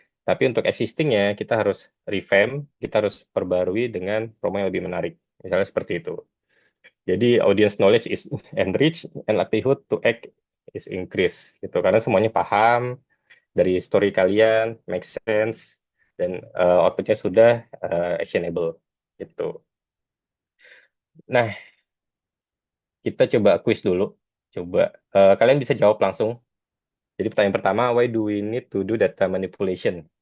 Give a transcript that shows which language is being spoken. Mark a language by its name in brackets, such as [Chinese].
[Indonesian] Tapi untuk existingnya kita harus revamp, kita harus perbarui dengan promo yang lebih menarik. Misalnya seperti itu. [English] Jadi audience knowledge is enriched and likelihood to act is increased. [Indonesian] Gitu. Karena semuanya paham dari story kalian, make sense, dan outputnya sudah actionable. Gitu. Nah, kita coba quiz dulu. Coba kalian bisa jawab langsung. Jadi pertanyaan pertama, [English] why do we need to do data manipulation?